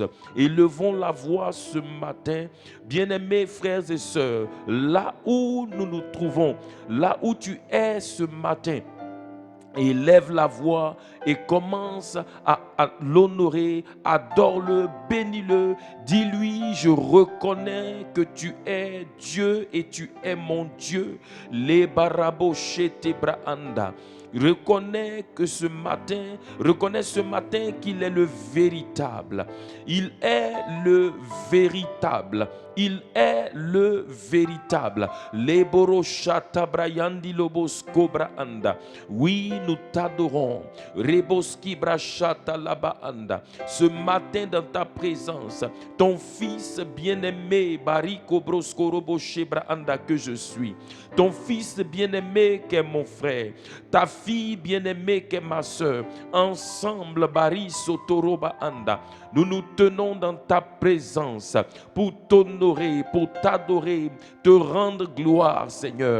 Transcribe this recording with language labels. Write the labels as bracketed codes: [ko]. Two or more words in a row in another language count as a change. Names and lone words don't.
[fr] Élevons la voix ce matin, bien-aimés frères et sœurs, là où nous nous trouvons, là où tu es ce matin. Élève la voix et commence à l'honorer, adore-le, bénis-le, dis-lui, je reconnais que tu es Dieu et tu es mon Dieu. Les barabo shete braanda. Reconnais ce matin qu'il est le véritable. Il est le véritable. Il est le véritable. Leboro shata brayandi lobos cobra anda. Oui, nous t'adorons. Reboski brachata laba anda. Ce matin dans ta présence, ton fils bien-aimé Bariko broskorobo shebra anda que je suis. Ton fils bien-aimé qui est mon frère. Ta fille bien-aimée qui est ma soeur. Ensemble, Bari Sotoroba Anda. Nous nous tenons dans ta présence pour t'honorer, pour t'adorer, te rendre gloire, Seigneur.